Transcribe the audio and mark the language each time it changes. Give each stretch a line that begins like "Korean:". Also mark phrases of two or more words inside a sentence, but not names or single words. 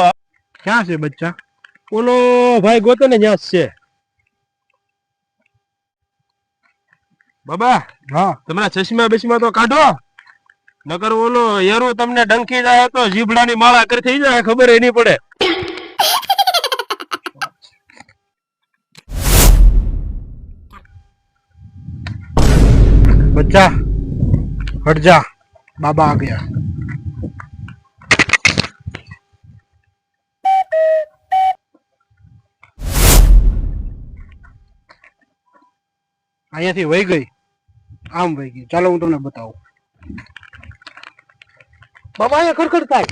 Gujarati: ક્યાં છે બચ્ચા? ઓલો ભાઈ ગોતો ને જ્યાં છે. બાબા હા, તમારા ચશ્મા બસમાં તો કાઢો, નકર ઓલો યરો તમને ડંખી જાય તો જીભડાની માળા કરી થઈ જાય, ખબર ય નહીં પડે.
Hindi: बच्चा हट जा, बाबा आ गया.
Gujarati: અહીંયાથી વહી ગઈ, આમ વહી ગઈ. ચાલો હું તમને બતાવું. બાબા અહીંયા ખડખડ થાય.